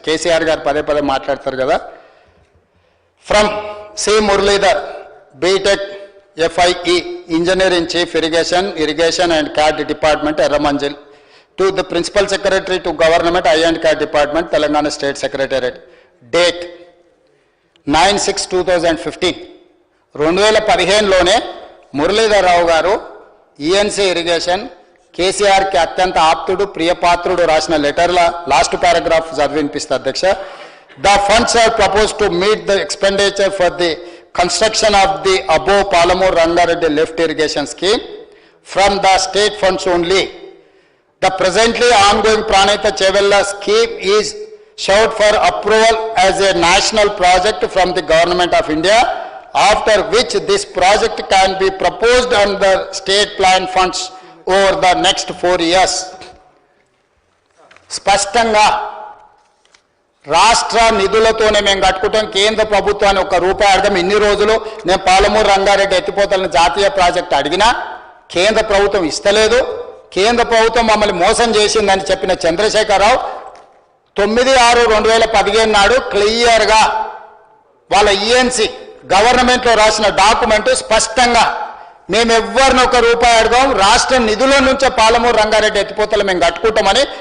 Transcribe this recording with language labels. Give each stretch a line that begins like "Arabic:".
Telugu: కేసీఆర్ గారు పదే పదే మాట్లాడతారు కదా.
English: From C Muralidhar, BTech FIE, Engineer in Chief Irrigation and CAD Department, Erramanjil, to the Principal Secretary to Government I&CAD Department, Telangana State Secretariat. Date 9/6/2015.
Telugu: 2015లోనే Muralidhar Rao గారు ENC irrigation కేసీఆర్కి అత్యంత ఆప్తుడు ప్రియపాత్రుడు రాసిన లెటర్ల లాస్ట్ పారాగ్రాఫ్ చదివినిపిస్తా అధ్యక్ష.
English: The funds are proposed to meet the expenditure for the construction of the above Palamur Rangareddy lift irrigation scheme from the state funds only. The presently ongoing Pranita Chevella scheme is sought for approval as a national project from the Government of India, after which this project can be proposed under state plan funds over the next 4 years.
Telugu: స్పష్టంగా రాష్ట్ర నిధులతోనే మేము కట్టుకుంటాం, కేంద్ర ప్రభుత్వాన్ని ₹1 అర్థం. ఇన్ని రోజులు నేను పాలమూరు రంగారెడ్డి ఎత్తిపోతలను జాతీయ ప్రాజెక్టు అడిగినా కేంద్ర ప్రభుత్వం ఇస్తలేదు. కేంద్ర ప్రభుత్వం మమ్మల్ని మోసం చేసిందని చెప్పిన చంద్రశేఖరరావు 9/6/2015 నాడు క్లియర్గా వాళ్ళ ENC గవర్నమెంట్లో రాసిన డాక్యుమెంట్ స్పష్టంగా మేము ఎవరిని ₹1 అడగాం, రాష్ట్ర నిధుల నుంచే పాలమూరు రంగారెడ్డి ఎత్తిపోతలు మేము కట్టుకుంటామని.